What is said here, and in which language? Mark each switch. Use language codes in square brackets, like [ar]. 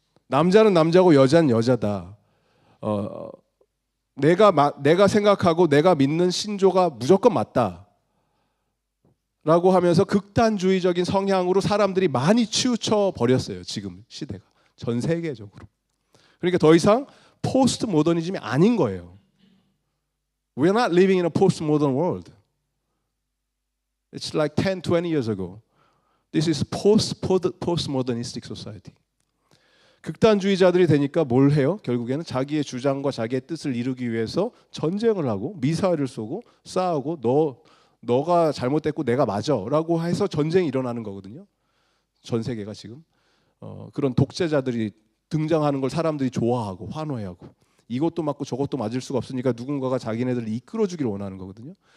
[ko] 남자는 남자고 여자는 여자다. 내가 생각하고 내가 믿는 신조가 무조건 맞다. 라고 하면서 극단주의적인 성향으로 사람들이 많이 치우쳐 버렸어요. 지금 시대가. 전 세계적으로. 그러니까 더 이상 포스트 모더니즘이 아닌 거예요. [en] We are not living in a postmodern world. It's like 10, 20 years ago. This is postmodernistic society. [ko] 극단주의자들이 되니까 뭘 해요? 결국에는 자기의 주장과 자기의 뜻을 이루기 위해서 전쟁을 하고 미사일을 쏘고 싸우고 너가 잘못됐고 내가 맞아라고 해서 전쟁이 일어나는 거거든요. 전 세계가 지금 그런 독재자들이 등장하는 걸 사람들이 좋아하고 환호해하고 이것도 맞고 저것도 맞을 수가 없으니까 누군가가 자기네들을 이끌어주기를 원하는 거거든요.